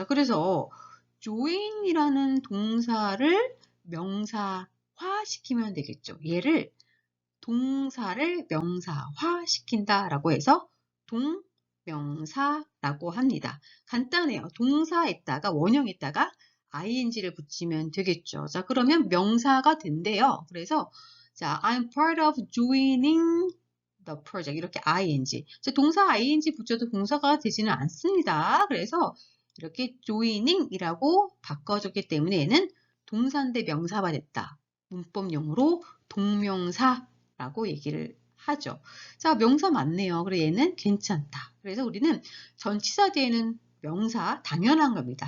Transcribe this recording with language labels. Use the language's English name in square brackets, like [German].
[Korean] 자, 그래서 join이라는 동사를 명사화 시키면 되겠죠. 얘를 동사를 명사화 시킨다라고 해서 동명사라고 합니다. 간단해요. 동사에다가 원형에다가 ing를 붙이면 되겠죠. 자, 그러면 명사가 된대요. [English] 그래서 자, I'm part of joining the project 이렇게 ing. [Korean] 자, 동사 ing 붙여도 동사가 되지는 않습니다. 그래서 이렇게 joining이라고 바꿔줬기 때문에 얘는 동사인데 명사가 됐다. 문법용어로 동명사라고 얘기를 하죠. 자, 명사 맞네요. 그래 얘는 괜찮다. 그래서 우리는 전치사 뒤에는 명사 당연한 겁니다.